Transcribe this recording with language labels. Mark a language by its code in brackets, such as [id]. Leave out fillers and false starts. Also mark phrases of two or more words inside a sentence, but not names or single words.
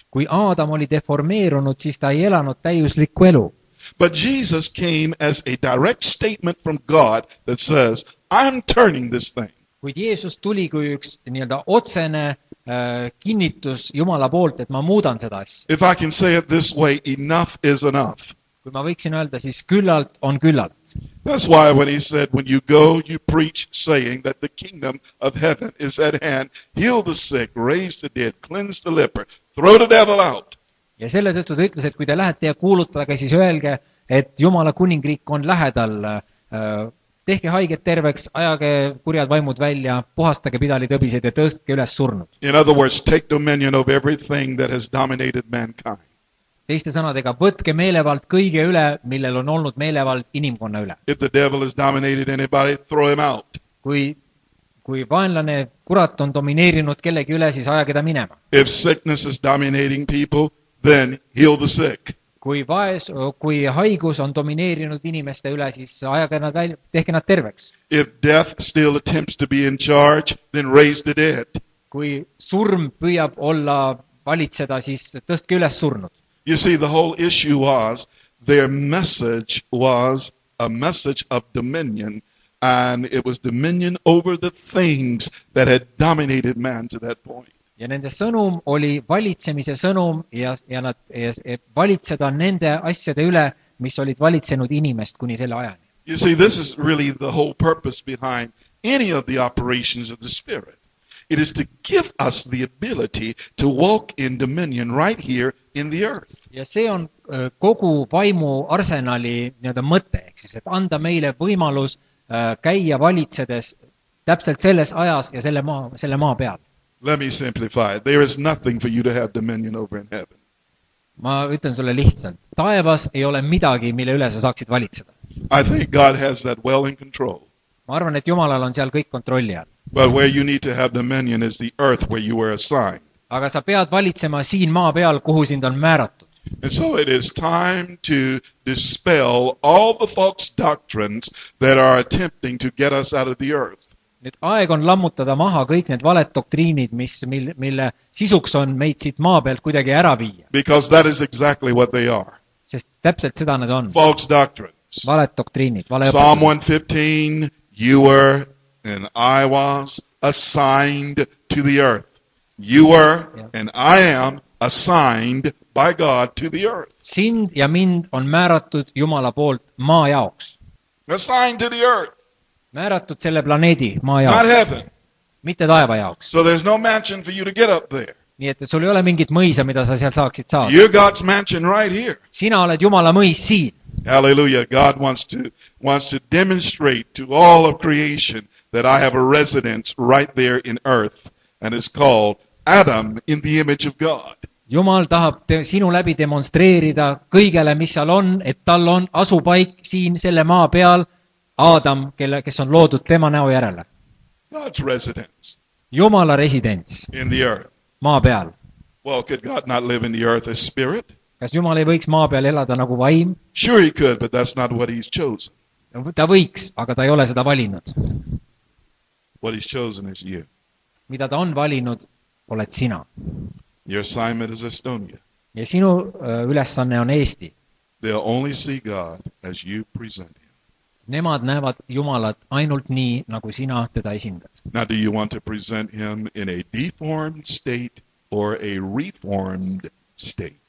[et] Kui Aadam oli deformeerunud, siis ta ei elanud täiuslikku elu. [en] But Jesus came as a direct statement from God that says, I'm turning this thing. [et] Kuid Jeesus tuli kui üks nii-öelda otsene kinnitus Jumala poolt, et ma muudan seda asja. [en] If I can say it this way, enough is enough. [et] Kui ma võiksin öelda, siis küllalt on küllalt. [en] That's why when he said, when you go, you preach, saying that the kingdom of heaven is at hand, heal the sick, raise the dead, cleanse the leper, throw the devil out. [et] Ja selle tõttu ta ütles, et kui te lähete ja kuulutage, siis öelge, et Jumala kuningriik on lähedal, tehke haiget terveks, ajage kurjad vaimud välja, puhastage pidalitõbiseid ja tõstke üles surnud. [en] In other words, take dominion of everything that has dominated mankind. [et] Teiste sõnadega, võtke meelevald kõige üle, millel on olnud meelevald inimkonna üle. [en] If the devil has dominated anybody, throw him out. [et] Kui vaenlane kurat on domineerinud kellegi üle, siis ajage ta minema. [en] If sickness is dominating people, then heal the sick. [et] Kui haigus on domineerinud inimeste üle, siis ajage nad välja, tehke nad terveks. [en] If death still attempts to be in charge, then raise the dead. [et] Kui surm püüab olla valitseda, siis tõstke üles surnud. [en] You see, the whole issue was, their message was a message of dominion, and it was dominion over the things that had dominated man to that point. [et] Ja nende sõnum oli valitsemise sõnum ja valitseda nende asjade üle, mis olid valitsenud inimest kuni selle ajani. [en] You see, this is really the whole purpose behind any of the operations of the Spirit. It is to give us the ability to walk in dominion right here in the earth. [et] Ja see on kogu vaimu arsenali mõte, ehk siis, et anda meile võimalus käia valitsedes täpselt selles ajas ja selle maa peal. [en] Let me simplify it. There is nothing for you to have dominion over in heaven. [et] Ma ütlen sulle lihtsalt, taevas ei ole midagi, mille üle sa saaksid valitseda. [en] I think God has that well in control. [et] Ma arvan, et Jumalal on seal kõik kontrolli all. [en] But where you need to have dominion is the earth where you were assigned. [et] Aga sa pead valitsema siin maa peal, kuhu sind on määratud. [en] And so it is time to dispel all the false doctrines that are attempting to get us out of the earth. [et] Nüüd aeg on lammutada maha kõik need valed doktriinid, mille sisuks on meid siit maa pealt kuidagi ära viia. [en] Because that is exactly what they are. [et] Sest täpselt seda need on. [en] False doctrines. [et] Valed doktriinid, [en] Psalm [et] valeõpetused. [en] 115, you were and I was assigned to the earth. You were and I am assigned by God to the earth. [et] Sind ja mind on määratud Jumala poolt maa jaoks. [en] Assigned to the earth, [et] Määratud selle planeedi maa [en] not [et] jaoks, [en] heaven. [et] mitte taeva jaoks. [en] So there's no mansion for you to get up there. [et] Nii et sul ei ole mingit mõisa, mida sa sealt saaksid saada. [en] You're God's mansion right here. [et] Sina oled Jumala mõis siin. [en] Hallelujah. God wants to demonstrate to all of creation that I have a residence right there in earth, and it's called Adam in the image of God. [et] Jumal tahab sinu läbi demonstreerida kõigele, mis seal on, et tal on asupaik siin selle maa peal, Aadam, kes on loodud tema näo järele. [en] God's residence [et] Jumala residents [en] in the earth. [et] maa peal. [en] Well, could God not live in the earth as spirit? [et] Kas Jumal ei võiks maa peal elada nagu vaim? [en] Sure he could, but that's not what he's chosen. [et] Ta võiks, aga ta ei ole seda valinud. [en] What he's chosen is you. [et] Mida ta on valinud, oled sina. [en] Your assignment is Estonia. [et] Ja sinu ülesanne on Eesti. [en] They'll only see God as you present him. [et] Nemad näevad Jumalat ainult nii, nagu sina teda esindad. [en] Now, do you want to present him in a deformed state or a reformed state?